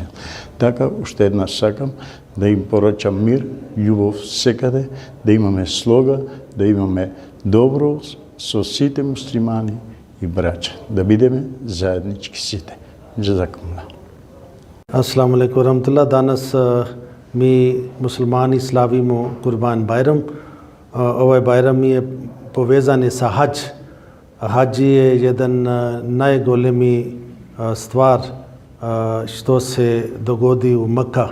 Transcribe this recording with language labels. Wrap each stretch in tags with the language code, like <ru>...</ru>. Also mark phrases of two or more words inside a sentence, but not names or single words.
<mk>Така, уште еднаш сакам да им порачам мир, љубов секаде, да имаме слога, да имаме добро со сите муслимани и браќа, да бидеме заеднички сите. Джазакумуллах.</mk> <ar>السلام عليكم ورحمة الله.</ar> <bs>Danas mi muslimani slavimo Kurban Bajram. Ovaj Bajram je povezan sa hadž. Hadž je jedan najgolemi stvar što se dogodi u Mekka.</bs>